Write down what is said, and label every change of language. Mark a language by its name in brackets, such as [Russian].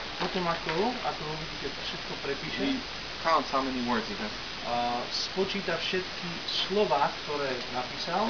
[Slovak] potom ako ho vidíte, všetko prepíše, [English] he counts how many words he has. [Slovak] Spočíta všetky slova, ktoré napísal.